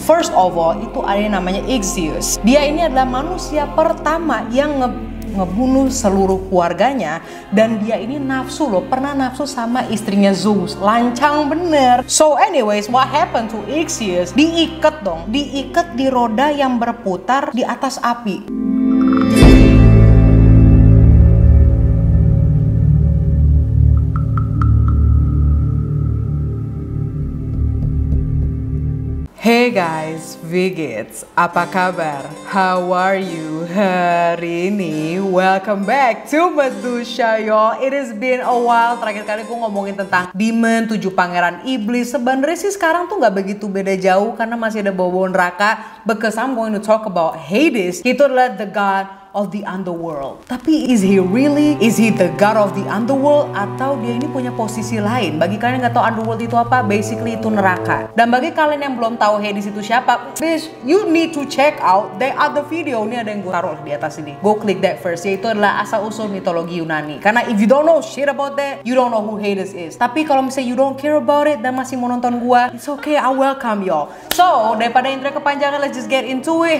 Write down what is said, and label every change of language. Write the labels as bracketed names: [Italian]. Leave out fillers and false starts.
[Indonesian] First of all, itu ada yang namanya Ixius. Dia ini adalah manusia pertama yang ngebunuh seluruh keluarganya, dan dia ini nafsu loh, pernah nafsu sama istrinya Zeus. Lancang bener. [English] So anyways, what happened to Ixius? [Indonesian] Diikat dong, diikat di roda yang berputar di atas api. [English] Hey guys, Vigits, [Indonesian] apa kabar? [English] How are you [Indonesian] hari ini? [English] Welcome back to Medusha y'all. It has been a while. [Indonesian] Terakhir kali gue ngomongin tentang Demon, 7 pangeran iblis. Sebenarnya sih sekarang tuh nggak begitu beda jauh karena masih ada bau-bau neraka. [English] Because I'm going to talk about Hades. [Indonesian] Itu adalah [English] the god of the underworld. Tapi is he really? Is he the god of the underworld? [Indonesian] Atau dia ini punya posisi lain? Bagi kalian yang nggak tahu underworld itu apa, basically itu neraka. Dan bagi kalian yang belum tahu Hades itu siapa, [English] please you need to check out the other video. [Indonesian] Ini ada yang gue taruh di atas ini. [English] Go click that first. [Indonesian] Yaitu adalah asal usul mitologi Yunani. [English] Karena if you don't know shit about that, you don't know who Hades is. [Indonesian] Tapi kalau misalnya [English] you don't care about it [Indonesian] dan masih mau nonton gue, [English] it's okay, I welcome y'all. So [Indonesian] daripada intro kepanjangan, [English] let's just get into it.